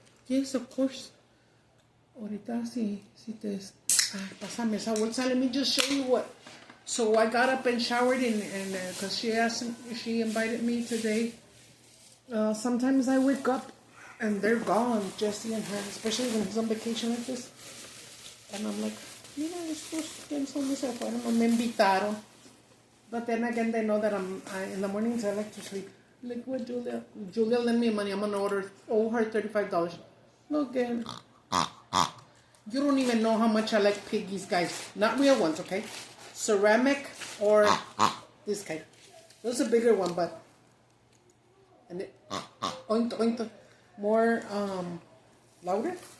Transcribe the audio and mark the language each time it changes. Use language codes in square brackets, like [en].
[en] Yes, of course. [es] Ahorita si te... Pásame esa bolsa. [en] Let me just show you what... So I got up and showered, and because she invited me today. Sometimes I wake up and they're gone, Jesse and her, especially when he's on vacation like this. And I'm like, [es] mira, estos quién son se fueron, no me invitaron. [en] But then again, they know that in the mornings I like to sleep. Like what, Julia? Julia lend me money. I'm gonna owe her $35. Look, again. You don't even know how much I like piggies, guys. Not real ones, okay? Ceramic or this kind. There's a bigger one, but and it oink, more louder.